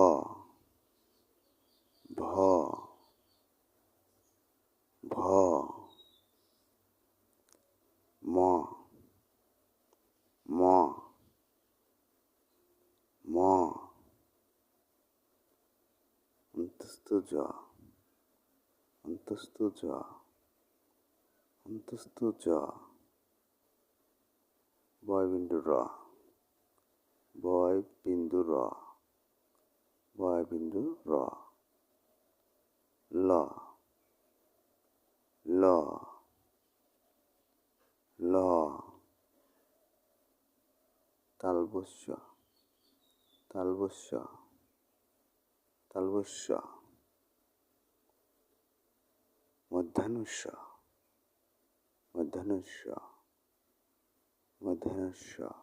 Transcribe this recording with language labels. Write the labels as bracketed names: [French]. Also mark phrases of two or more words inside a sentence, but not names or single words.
[Bangla] ভ ভ ম ম ম অন্তস্থ জ অন্তস্থ জ অন্তস্থ জ বয়বিন্দু র বয়বিন্দু র বয়বিন্দু র ল ল ল তালবস্য তালবস্য তালবস্য মধ্যাহ্নস্য মধ্যাহ্নস্য মধ্যাহ্নস্য